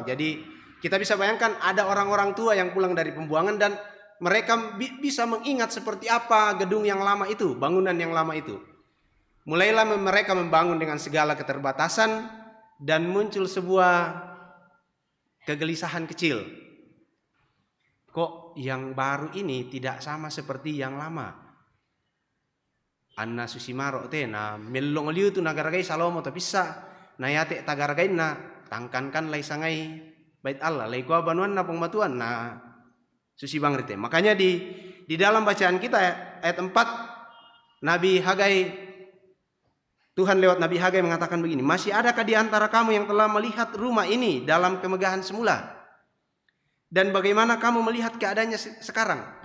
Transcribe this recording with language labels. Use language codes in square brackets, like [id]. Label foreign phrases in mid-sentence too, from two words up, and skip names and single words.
[id] Jadi kita bisa bayangkan ada orang-orang tua yang pulang dari pembuangan dan mereka bisa mengingat seperti apa gedung yang lama itu, bangunan yang lama itu. Mulailah mereka membangun dengan segala keterbatasan dan muncul sebuah kegelisahan kecil. Kok yang baru ini tidak sama seperti yang lama? [sda] Anna susimaro tena mellong liu tu nagaragai Salomo tapi sa nayate tagaragain na tangkankan lai sangai bait Allah lai kwa banuan na pengmatuan na susi bangrite. [id] Makanya di dalam bacaan kita ayat 4 Nabi Hagai, Tuhan lewat Nabi Hagai mengatakan begini, masih adakah di antara kamu yang telah melihat rumah ini dalam kemegahan semula? Dan bagaimana kamu melihat keadaannya sekarang?